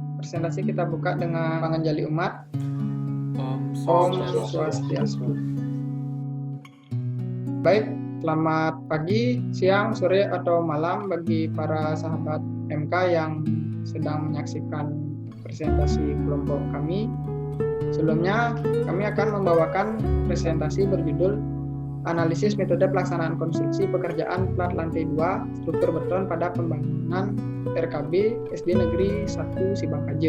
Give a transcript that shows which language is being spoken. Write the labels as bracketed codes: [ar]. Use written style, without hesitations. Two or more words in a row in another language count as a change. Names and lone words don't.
[id] presentasi kita buka dengan [ban] panganjali umat. [id] Om Swastiastu. Baik, selamat pagi, siang, sore, atau malam bagi para sahabat MK yang sedang menyaksikan presentasi kelompok kami. Sebelumnya, kami akan membawakan presentasi berjudul Analisis Metode Pelaksanaan Konstruksi Pekerjaan Plat Lantai 2 Struktur Beton pada Pembangunan RKB SD Negeri 1 Sibangkaja.